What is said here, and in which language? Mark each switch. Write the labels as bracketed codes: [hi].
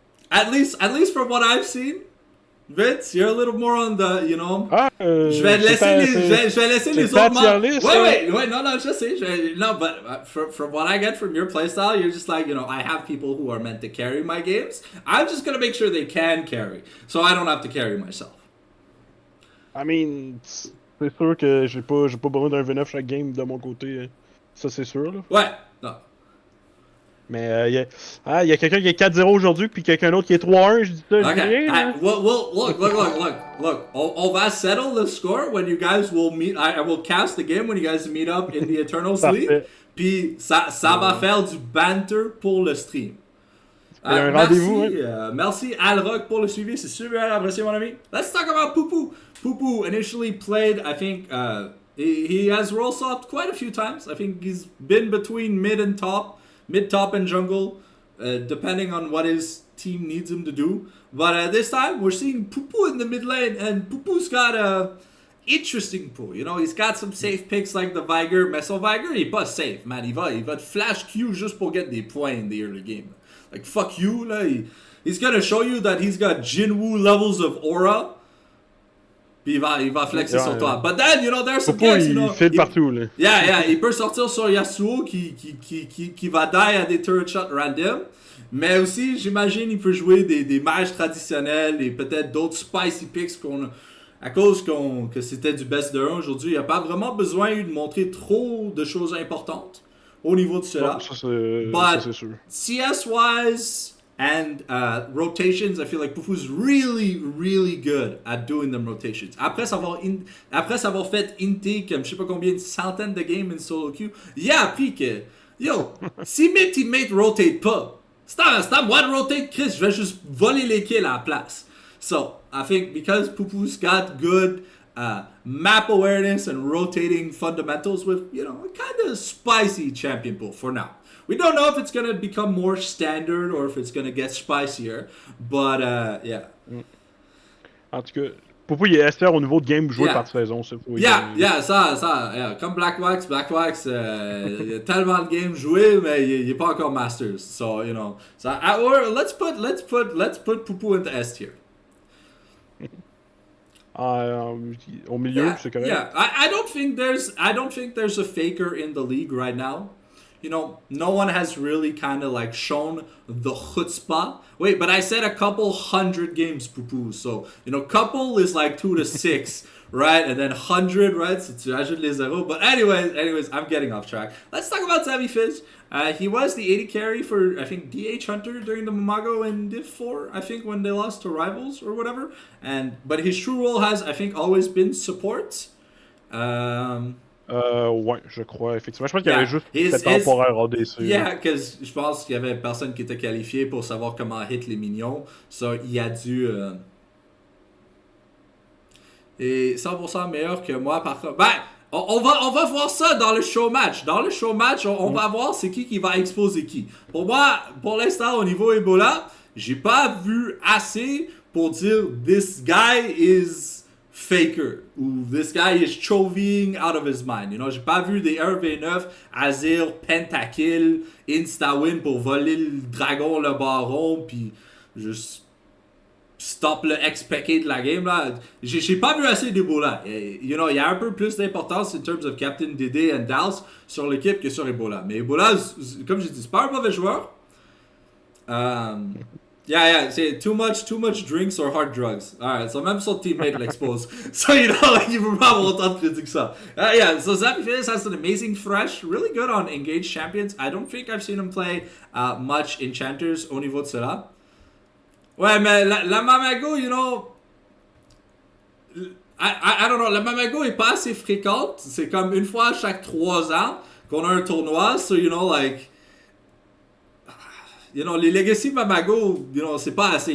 [en] At least from what I've seen, Vince, you're a little more on the, you know. Ah, [fr] Je vais laisser les ta autres [en] tier list, wait, no, [fr] je sais. [en] No, but from what I get from your playstyle, you're just like, you know, I have people who are meant to carry my games. I'm just gonna make sure they can carry, so I don't have to carry myself. I mean, [fr] c'est sûr que j'ai pas besoin d'un V9 chaque game de mon côté. Ça, c'est sûr, là. Ouais, non. Mais y a quelqu'un qui est 4-0 aujourd'hui, puis quelqu'un d'autre qui est 3-1, je dis ça, je dis [en] Okay. [fr] rien, là. [en] Well, look. [fr] On va [en] settle the score when you guys will meet. I will cast the game when you guys meet up in the Eternals League. [fr] Parfait. Puis ça va faire du banter pour le stream. Un Merci, rendez-vous, hein. merci Alrock pour le suivi, c'est super apprécié mon ami. [en] Let's talk about Poupou. Poupou initially played, I think, he has role swapped quite a few times. I think he's been between mid, top, and jungle, depending on what his team needs him to do. But this time, we're seeing Poupou in the mid lane, and Poupou's got a interesting pool. You know, he's got some safe picks like the Viger, Meso Viger. [fr] Il est pas safe, [en] man. [fr] Il va te flash Q juste pour get des points in the early game. [en] Like, fuck you, [fr] là. [en] He's gonna show you that he's got Jinwoo levels of aura. [fr] Puis il va flexer sur toi. [en] But then, you know, there's some guys, you know. [fr] Il file partout, là. Yeah, il peut sortir sur Yasuo qui va die à des turret shots random. Mais aussi, j'imagine, il peut jouer des mages traditionnels et peut-être d'autres spicy picks à cause que c'était du best de 1 aujourd'hui. Il n'y a pas vraiment besoin de montrer trop de choses importantes au niveau de cela. Non, ça, c'est sûr. [en] CS-wise and rotations, I feel like Poupou's really, really good at doing them rotations. [fr] Après savoir fait inté comme je sais pas combien de centaines de games in solo queue, il a appris que, yo, si mes teammates rotate pas, c'est à moi de rotate, Chris, je vais juste voler les kills à la place. [en] So, I think because Poupou's got good map awareness and rotating fundamentals with, you know, a kind of spicy champion pool for now. We don't know if it's going to become more standard or if it's going to get spicier, but yeah. [fr] En tout cas, Poupou, il est SR au niveau de game joué par saison. Ça, ça. Comme Black Wax, il y a tellement de games joués, mais il est pas encore Masters. [en] So, you know, or let's put Poupou into S tier. [fr] Au milieu, c'est correct. [en] Yeah, I don't think there's a faker in the league right now. You know, no one has really kind of like shown the chutzpah. Wait, but I said a couple hundred games, Poupou. So, you know, couple is like 2 to 6, right? And then 100, right? So [fr] tu ajoutes les zéros. [en] But anyways, I'm getting off track. Let's talk about Savvy Fizz. He was the 80 carry for, I think, DH Hunter during the Mamago and Div 4, I think, when they lost to Rivals or whatever. But his true role has, I think, always been support. [fr] Ouais, je crois, effectivement. Je pense qu'il y avait juste fait temporaire ADC. [en] Yeah, because [fr] je pense qu'il y avait personne qui était qualifié pour savoir comment hit les minions. So, il a dû... Et 100% meilleur que moi, par contre. Ben, on va voir ça dans le show match. Dans le show match, on va voir c'est qui va exposer qui. Pour moi, pour l'instant, au niveau Ebola, j'ai pas vu assez pour dire « [en] This guy is... faker, ou this guy is chovying out of his mind. [fr] You know, j'ai pas vu des 1v9, Azir, Pentakill, Insta-win pour voler le dragon, le baron, puis juste stop le XPK de la game, là. J'ai pas vu assez d'Ebola. [en] You know, [fr] il y a un peu plus d'importance in terms of Captain Dédé and Dals sur l'équipe que sur Ebola. Mais Ebola, comme j'ai dit, c'est pas un mauvais joueur. Yeah, c'est too much drinks or hard drugs. Alright, so même son teammate l'expose. So, you know, like, il peut pas avoir autant de critiques que ça. [en] Yeah, so Zappy Fizz has an amazing thresh, really good on engaged champions. I don't think I've seen him play much enchanters [fr] au niveau de cela. Ouais, mais la Mamago, you know... [en] I don't know, [fr] la Mamago est pas assez fréquente. C'est comme une fois chaque 3 ans qu'on a un tournoi, so, you know, like... You know, les Legacy Mamago, you know, c'est pas assez.